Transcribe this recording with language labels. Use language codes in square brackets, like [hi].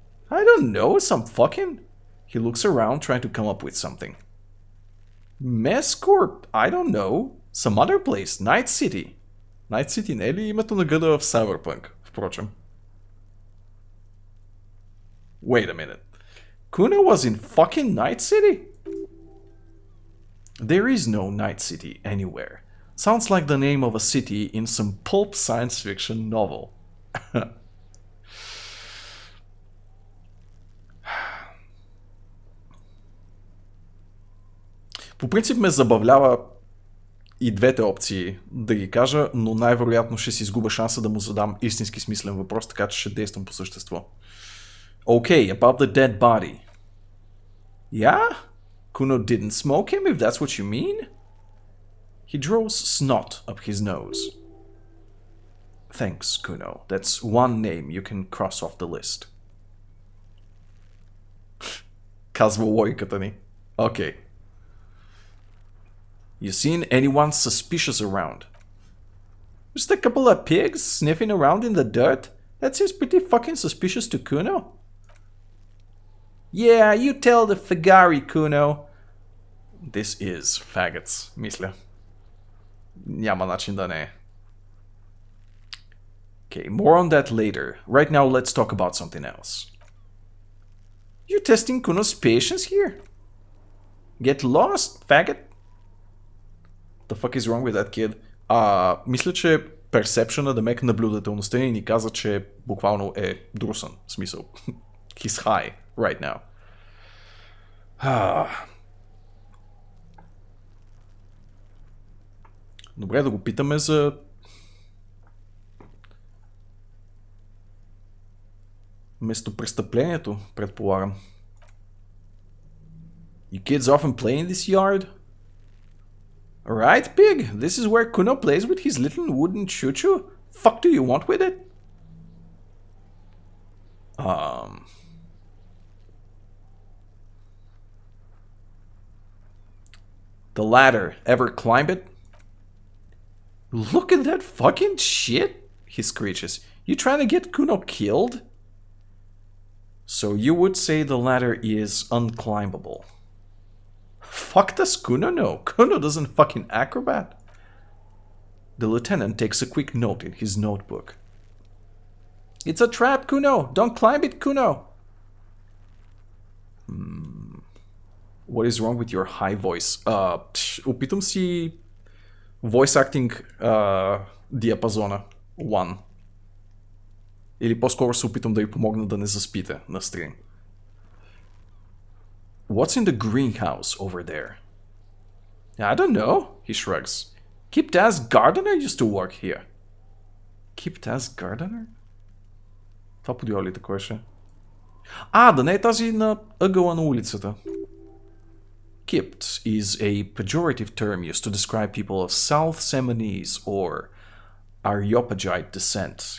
[en] I don't know. Some fucking... He looks around trying to come up with something. Mescorp, I don't know. Some other place, Night City. [bg] Night City не е ли името на града в Cyberpunk, впрочем? [en] Wait a minute. Kuno was in fucking Night City? There is no Night City anywhere. Sounds like the name of a city in some pulp science fiction novel. [bg] По принцип ме забавлява и двете опции да ги кажа, но най-вероятно ще си изгубя шанса да му задам истински смислен въпрос, така че ще действам по същество. [en] Okay, about the dead body. Yeah? Kuno didn't smoke him, if that's what you mean? He draws snot up his nose. Thanks, Kuno. That's one name you can cross off the list. [bg] Казва логиката ни. [en] Okay. You seen anyone suspicious around? Just a couple of pigs sniffing around in the dirt? That seems pretty fucking suspicious to Kuno. Yeah, you tell the Fagari, Kuno. This is faggots, [bg] мисля. Няма начин да не е. [en] Okay, more on that later. Right now, let's talk about something else. You testing Kuno's patience here? Get lost, faggot. The fuck is wrong with that kid? [bg] Мисля, че персепшъна, да мек наблюдателността ни каза, че буквално е друсан. В смисъл. [en] He's high right now. [bg] Добре, да го питаме за... местопрестъплението, предполагам. [en] You kids often play in this yard? Right, pig? This is where Kuno plays with his little wooden choo-choo? Fuck do you want with it? The ladder. Ever climb it? Look at that fucking shit, he screeches. You trying to get Kuno killed? So you would say the ladder is unclimbable. Fuck does Kuno know? Kuno doesn't fucking acrobat. The lieutenant takes a quick note in his notebook. It's a trap, Kuno! Don't climb it, Kuno! What is wrong with your high voice? [bg] Опитам си [en] voice acting [bg] диапазона 1. Или по-скоро се опитам да ви помогна да не заспите на стрим. [en] What's in the greenhouse over there? I don't know, he shrugs. Kiptaz Gardener used to work here. [bg] Kiptaz Gardener? Това подио ли такова ще? Да не е тази на ъгъла на улицата. [en] Kipt is a pejorative term used to describe people of South Seminese or Areopagite descent.